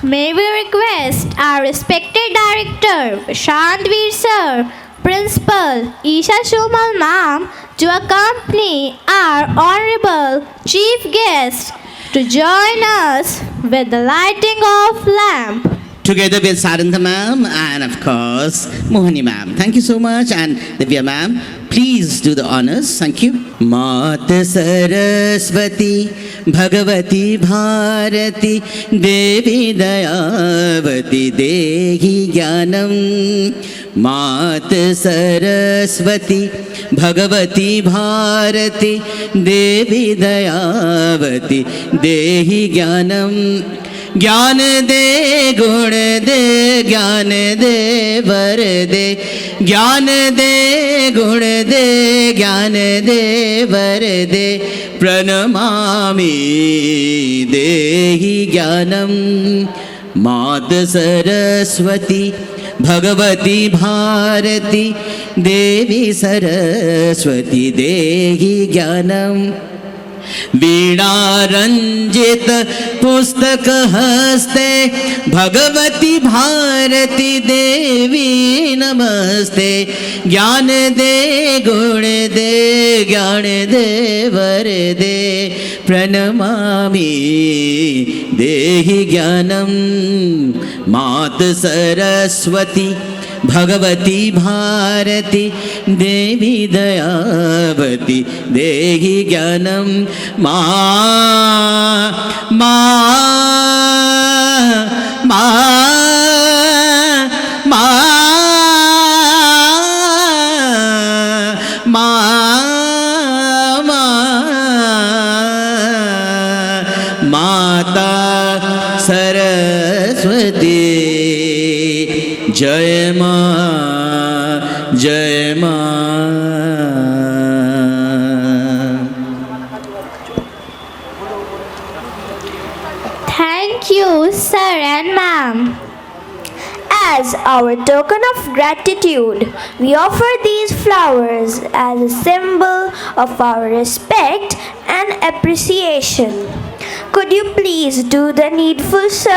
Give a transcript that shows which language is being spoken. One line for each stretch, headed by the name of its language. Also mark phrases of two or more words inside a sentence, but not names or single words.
English: May we request our respected director, Shantveer sir, principal Isha Shumal ma'am, to accompany our honorable chief guest to join us with the lighting of lamp. together with Sarantha ma'am and of course Mohani ma'am. Thank you so much, and Divya ma'am, please do the honors. Thank you.
Hindi: मात सरस्वती भगवती भारती देवी दयावती देहि ज्ञानम. मात सरस्वती भगवती भारती देवी दयावती देहि ज्ञानम. ज्ञान दे गुण दे ज्ञान दे वर दे ज्ञान दे गुण दे ज्ञान दे वर दे
Sanskrit: प्रणमामि देहि ज्ञानम.
Hindi: मात सरस्वती भगवती भारती देवी सरस्वती
Sanskrit: देहि ज्ञानम.
Hindi: वीणारंजित पुस्तक हस्ते भगवती भारती देवी नमस्ते. ज्ञान दे गुण दे ज्ञान दे वर दे
Sanskrit: प्रणमामि देहि ज्ञानम.
Hindi: मात सरस्वती भगवती भारती देवी दयावती
Sanskrit: देहि ज्ञानम.
Hindi: मा मा मा मा मा माता सरस्वती जय माँ जय माँ.
English: Thank you, sir and ma'am. As our token of gratitude, we offer these flowers as a symbol of our respect and appreciation. Could you please do the needful, sir?